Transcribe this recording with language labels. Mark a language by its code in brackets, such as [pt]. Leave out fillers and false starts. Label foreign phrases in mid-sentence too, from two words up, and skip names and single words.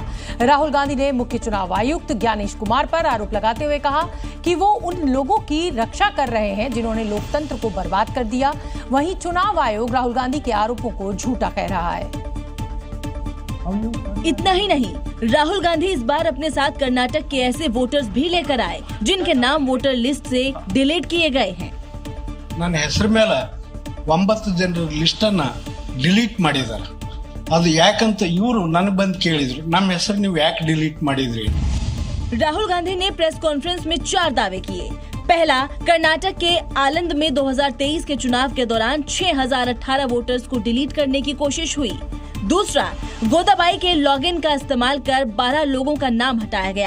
[hi] राहुल गांधी ने मुख्य चुनाव आयुक्त ज्ञानेश कुमार पर आरोप लगाते हुए कहा कि वो उन लोगों की रक्षा कर रहे हैं जिन्होंने लोकतंत्र को बर्बाद कर दिया। वहीं चुनाव आयोग राहुल गांधी के आरोपों को झूठा कह रहा है। इतना ही नहीं, राहुल गांधी इस बार अपने साथ कर्नाटक के ऐसे वोटर्स भी लेकर आए जिनके नाम [en] voter list [hi] से डिलीट किए गए हैं। [kn] ನನ್ನ ಹೆಸರು ಮೇಲೆ 9 ಜನರ ಲಿಸ್ಟ್ ಅನ್ನ ಡಿಲೀಟ್ ಮಾಡಿದ್ದಾರೆ। ಅದು ಯಾಕಂತ ಇವರು ನನಗೆ ಬಂದು ಕೇಳಿದ್ರು, ನಮ್ಮ ಹೆಸರು ನೀವು ಯಾಕೆ ಡಿಲೀಟ್ ಮಾಡಿದ್ರಿ? [hi] राहुल गांधी ने [en] press conference [hi] में 4 दावे किए। पहला, कर्नाटक के आलंद में 2023 के चुनाव के दौरान 6018 वोटर्स को डिलीट करने की कोशिश हुई। दूसरा, गोदाबाई के लॉगिन का इस्तेमाल कर 12 लोगों का नाम हटाया गया।